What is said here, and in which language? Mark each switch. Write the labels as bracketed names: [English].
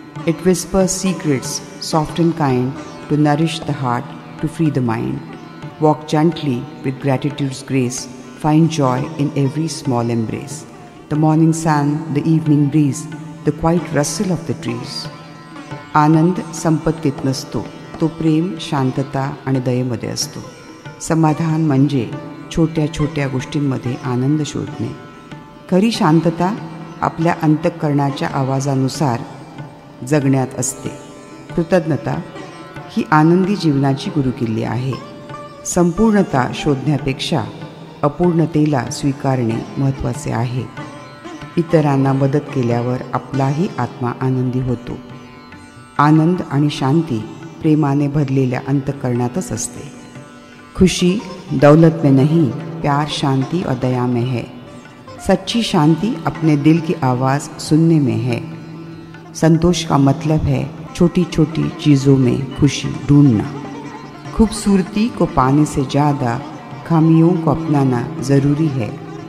[English] It whispers secrets, soft and kind, to nourish the heart, to free the mind. Walk gently with gratitude's grace, find joy in every small embrace. The morning sun, the evening breeze, the quiet rustle of the trees. [Marathi] आनंद संपत्तीत नसतो, तो प्रेम, शांतता आणि दयेमध्ये असतो. समाधान म्हणजे छोट्या छोट्या गोष्टींमध्ये आनंद शोधणे. खरी शांतता आपल्या अंतःकरणाच्या आवाजानुसार जगण्यात असते. कृतज्ञता ही आनंदी जीवनाची गुरुकिल्ली आहे. संपूर्णता शोधण्यापेक्षा अपूर्णतेला स्वीकारणे महत्त्वाचे आहे. इतरांना मदत केल्यावर आपलाही आत्मा आनंदी होतो. आनंद आणि शांती प्रेमाने भरलेल्या अंतःकरणातच असते. [Hindi] खुशी दौलत में नहीं, प्यार, शांति और दया में है. सच्ची शांति अपने दिल की आवाज़ सुनने में है. संतोष का मतलब है छोटी छोटी चीज़ों में खुशी ढूंढना. खूबसूरती को पाने से ज़्यादा खामियों को अपनाना ज़रूरी है.